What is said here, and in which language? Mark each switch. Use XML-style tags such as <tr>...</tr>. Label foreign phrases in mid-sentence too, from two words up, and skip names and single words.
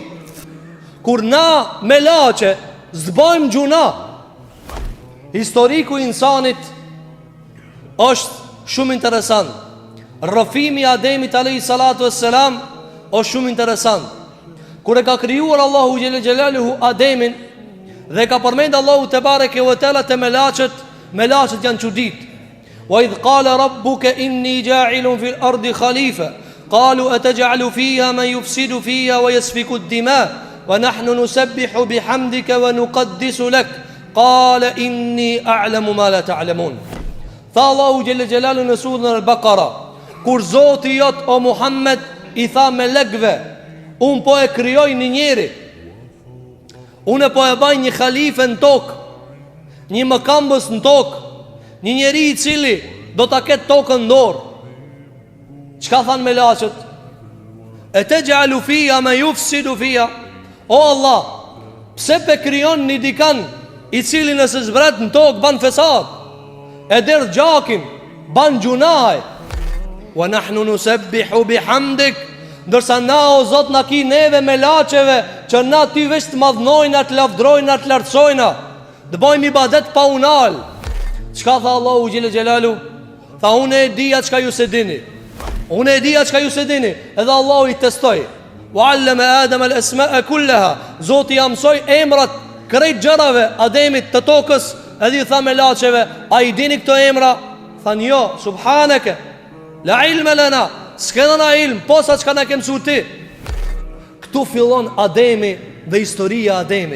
<sq>Kur na melaçe zbojmë gjuna, historiku i insanit është shumë interesant. Rrëfimi i Ademit</sq> <ar>عليه الصلاة والسلام</ar> <sq>është shumë interesant. Kur e ka krijuar Allahu</sq> <ar>جل جلاله</ar> <sq>Ademin dhe ka përmend Allahu</sq> <ar>تبارك وتعالى</ar> <sq>te melaçet janë çudit.</sq> <ar>وإذ قال ربك إني جاعل في الأرض خليفة قالوا أتجعل فيها من يفسد فيها ويسفك الدماء ونحن نسبح بحمدك ونقدس لك قال إني أعلم ما لا تعلمون.</ar> <sq>Tha Allahu</sq> <ar>جل جلاله</ar> <sq>në surën Al-Baqara, kur Zoti jot o Muhammed i tha melekve, unë po e kryoj një njeri, unë po e baj një khalife në tokë, një mëkambës në tokë, një njeri i cili do ta ketë tokën në dorë. Çka thanë melaçet?</sq> <ar>أتجعل فيها من يفسد فيها.</ar> <sq>O Allah, pse pe kryon një dikan i cili nëse zbret në tokë ban fesad, e derë gjakin, ban gjunaj.</sq> <ar>ونحن نسبح بحمدك,</ar> <sq>ndërsa na o Zot na ki neve melaçeve që na ty veç të madhnojna, të lavdrojna, të lartësojna, të bëjmë ibadet pa unal. Çka tha Allahu</sq> <ar>جل جلاله?</ar> <sq>Tha unë e dija çka ju se dini. Unë e dija çka ju se dini. Edhe Allahu i testoi.</sq> <ar>وعلم آدم الأسماء كلها.</ar> <sq>Zoti ja mësoi emrat krejt gjërave Ademit të tokës, edhe i tha melaçeve, a i dini këto emra? Than jo,</sq> <ar>سبحانك لا علم لنا,</ar> <sq>s'kena na ilm, posa çka na ke mësuar ti. Këtu fillon Ademi dhe historia Ademit.</sq>